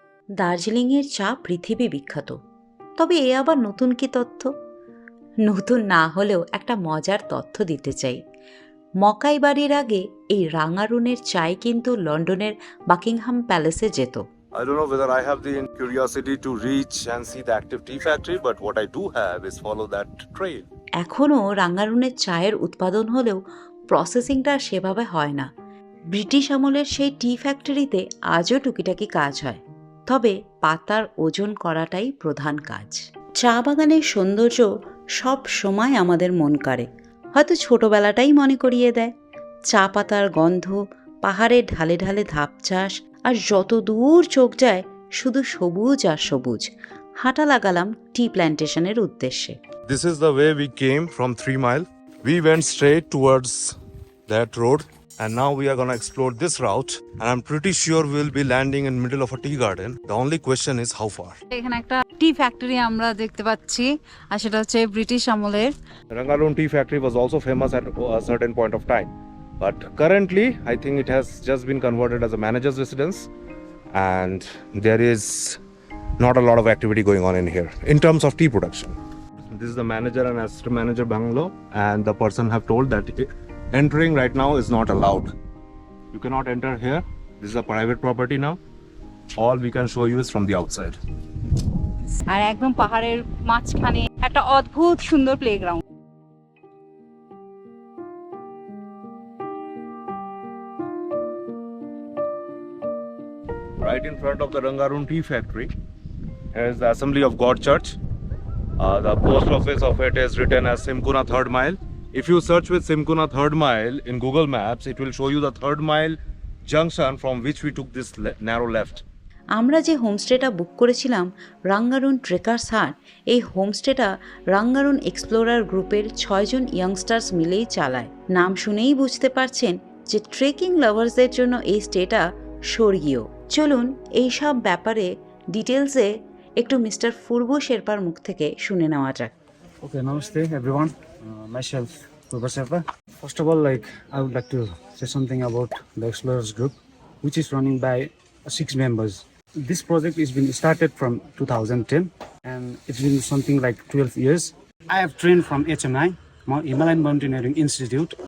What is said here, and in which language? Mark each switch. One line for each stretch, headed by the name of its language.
Bangla: দার্জিলিংয়ের চা পৃথিবী বিখ্যাত, তবে এ আবার নতুন কি তথ্য? নতুন না হলেও একটা মজার তথ্য দিতে চাই। মকাইবাড়ির আগে এই রাঙ্গারুনের চাই কিন্তু লন্ডনের বাকিংহাম প্যালেসে যেত।
English: I don't know whether I have the curiosity to reach and see the active tea factory, but what I do have is follow that trail.
Bangla: এখনও রাঙ্গারুনের চায়ের উৎপাদন হলেও প্রসেসিংটা সেভাবে হয় না। ব্রিটিশ আমলের সেই টি ফ্যাক্টরিতে আজও টুকিটাকি কাজ হয়, তবে পাতার ওজন করাটাই প্রধান কাজ। চা বাগানের সৌন্দর্য সব সময় আমাদের মন কাড়ে, হয়তো ছোটবেলাটাই মনে করিয়ে দেয়। চা পাতার গন্ধ, পাহাড়ের ঢালে ঢালে ধাপ চাষ, আর যত দূর চোখ যায় শুধু সবুজ আর সবুজ। হাঁটা লাগালাম টি প্ল্যান্টেশনের উদ্দেশ্যে।
English: This is the way we came from 3 Mile. We went straight towards that road, and now we are going to explore this route, and I'm pretty sure we'll be landing in middle of a tea garden. The only question is how far.
Bangla: এখানে একটা টি factory আমরা দেখতে পাচ্ছি, আর সেটা হচ্ছে British আমলের।
English: Rangaroon tea factory was also famous at a certain point of time, but currently I think it has just been converted as a manager's residence, and there is not a lot of activity going on in here in terms of tea production. This is the manager and assistant manager bungalow, and the person have told that entering right now is not allowed. You cannot enter here. This is a private property now. All we can show you is from the outside.
Bangla: আর একদম পাহাড়ের মাঝখানে একটা অদ্ভুত সুন্দর playground.
English: Right in front of the Rangaroon tea factory is the Assembly of God Church. The post office of it is written as Simkuna 3rd Mile. If you search with Simkuna 3rd Mile in Google Maps, it will show you the 3rd Mile junction from which we took this narrow left.
Bangla: আমরা যে হোমস্টেটা বুক করেছিলাম রাঙ্গারুন trekkers হাট, এই হোমস্টেটা রাঙ্গারুন explorer গ্রুপের 6 জন youngsters মিলেই চালায়। নাম শুনেই বুঝতে পারছেন যে ট্রেকিং লাভার্সদের জন্য এই স্টেটা স্বর্গীয়। চলুন এই সব ব্যাপারে ডিটেলসে একটু মিস্টার ফুরবু শেরপার মুখ থেকে শুনে নেওয়া যাক।
English: Okay, namaste everyone. Myself, Kurba Sherpa. First of all, I would like to say something about the Explorers Group, which is running by 6 members. This project has been started from 2010, and it's been something like 12 years. I have trained from HMI, Himalayan Mountaineering Institute.